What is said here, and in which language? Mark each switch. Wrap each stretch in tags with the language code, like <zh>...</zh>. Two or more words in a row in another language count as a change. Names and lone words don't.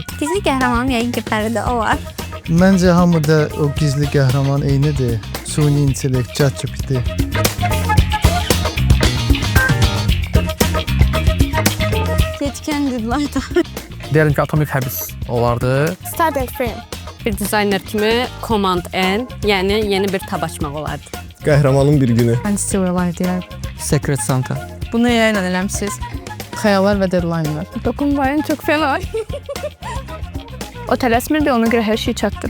<az>Gizli qəhrəmanım yəqin ki, Fəridə o var. Məncə hamıda o gizli qəhrəman eynidir. Suni intellekt, ChatGPT. Seçkən deadline. Deyəlim ki, Atomik Həbis olardı.</az> <en>Start and frame.</en> <az>Bir dizayner kimi Command N, yəni yeni bir tab açmaq olardı. Qəhrəmanın bir günü. Mən Steve deyirəm.</az> <en>Secret Santa.</en> <az>Bunu yayın eləmisiz? Xəyallar və deadline'lar.</az> <tr>Dokunmayın, çox fena.</tr> <az>O tələsmirdi, ona görə hər şey çatdı.</az>